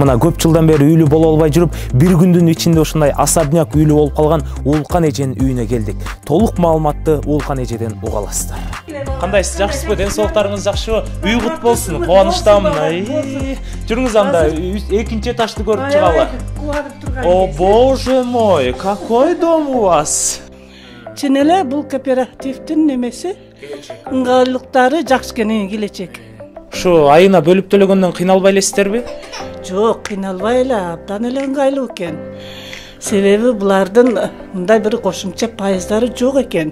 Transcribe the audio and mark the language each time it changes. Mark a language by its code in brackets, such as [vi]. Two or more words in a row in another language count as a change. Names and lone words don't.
[ky] Мына көп жылдан бери үйлүү боло албай жүрүп, бир күндүн ичинде ушундай особняк үйлүү болуп калган Уулкан эженин үйүнө келдик. Толук маалыматты Уулкан эжеден уга аласыздар. Кандайсыз, жакшысызбы? Ден соолуктарыңыз жакшыбы? Үй кут болсун. Кубанычтамын. Жүрүңүз анда экинчи этажды көрүп чыгалы. [ru] О, боже мой, какой дом у вас? [ky] Чын эле бул кооперативдин немеси ыңгайлыктары жакшы экен, келечек. Ушу айына бөлүп төлөгөндөн кыйналбай элесиздерби? Жок, кыйналбай эле, абдан эле ыңгайлуу экен. Себеби булардын мындай бир кошумча пайыздары жок экен.